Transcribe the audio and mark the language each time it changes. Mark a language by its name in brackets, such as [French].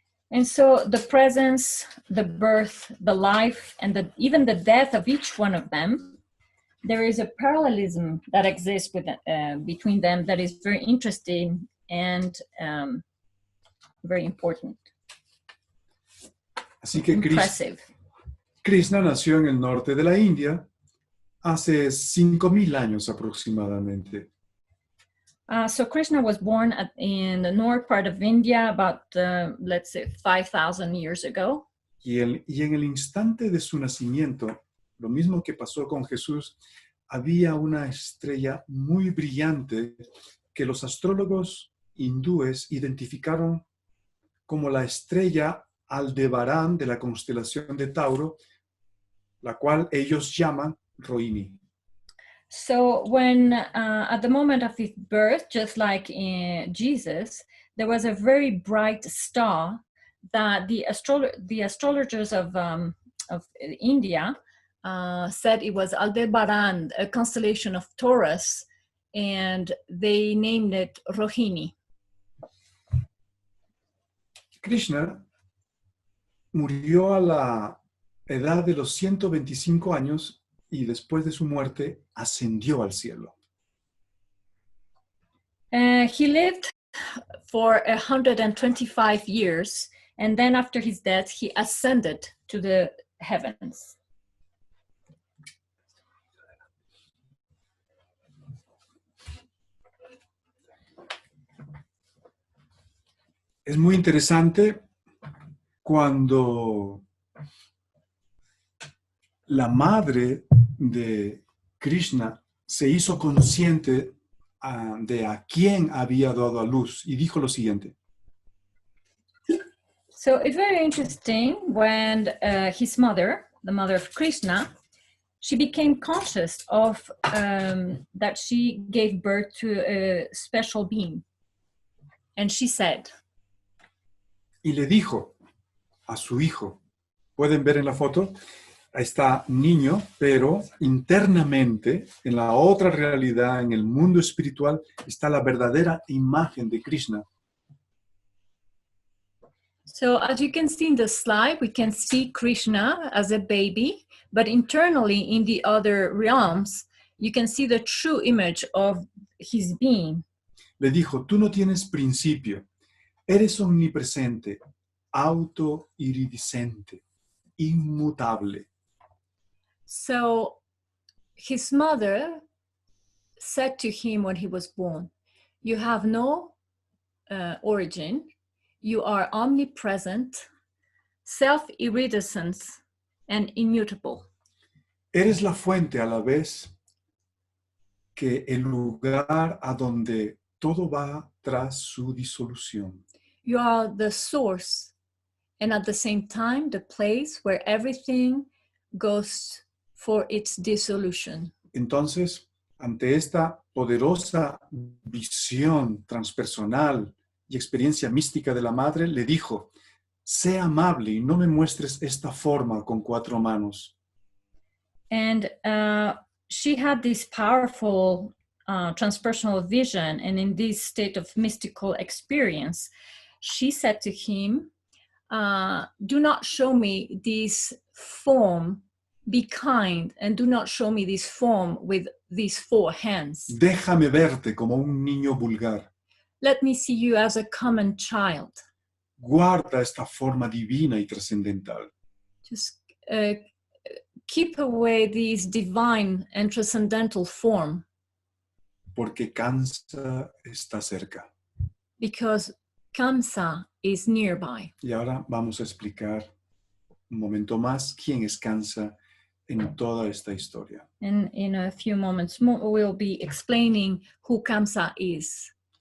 [English] And so the presence, the birth, the life, and even the death of each one of them, there is a parallelism that exists between them that is very interesting and very important. [Spanish] Así que [English] impressive. [Spanish] Krishna nació en el norte de la India hace 5,000 años aproximadamente. [English] So Krishna was born in the north part of India about, let's say, 5,000 years ago. [Spanish] Y en el instante de su nacimiento, lo mismo que pasó con Jesús, había una estrella muy brillante que los astrólogos hindúes identificaron como la estrella Aldebarán de la constelación de Tauro, la cual ellos llaman Rohini. [English] So when, at the moment of his birth, just like in Jesus, there was a very bright star that the astrologers of India said it was Aldebaran, a constellation of Taurus, and they named it Rohini. [Spanish] Krishna murió a la edad de los 125 años y después de su muerte ascendió al cielo. [English] He lived for 125 years, and then after his death, he ascended to the heavens. [Spanish] Es muy interesante cuando la madre de Krishna se hizo consciente de a quién había dado a luz y dijo lo siguiente. [English] So it's very interesting when his mother, the mother of Krishna, she became conscious of that she gave birth to a special being. And she said, [Spanish] Y le dijo, a su hijo. Pueden ver en la foto, ahí está niño, pero internamente, en la otra realidad, en el mundo espiritual, está la verdadera imagen de Krishna. [English] So as you can see in the slide, we can see Krishna as a baby, but internally in the other realms, you can see the true image of his being. [Spanish] Le dijo, tú no tienes principio, eres omnipresente, autoiridiscente, inmutable. [English] So his mother said to him when he was born, you have no origin, you are omnipresent, self-iridescent, and immutable. [Spanish] Eres la fuente a la vez que el lugar a donde todo va tras su disolución. [English] You are the source, and at the same time, the place where everything goes for its dissolution. [Spanish] Entonces, ante esta poderosa visión transpersonal y experiencia mística de la madre, le dijo, sé amable y no me muestres esta forma con 4 manos. [English] And she had this powerful transpersonal vision, and in this state of mystical experience, she said to him, do not show me this form, be kind, and do not show me this form with these 4 hands. [Spanish] Déjame verte como un niño vulgar. [English] Let me see you as a common child. [Spanish] Guarda esta forma divina y trascendental. [English] Just keep away this divine and transcendental form. [Spanish] Porque Kamsa está cerca. [English] Because Kamsa is nearby. [Spanish] Y ahora vamos a explicar un momento más quién es Kamsa en toda esta historia. [English] And in a few moments more, we'll be explaining who Kamsa is.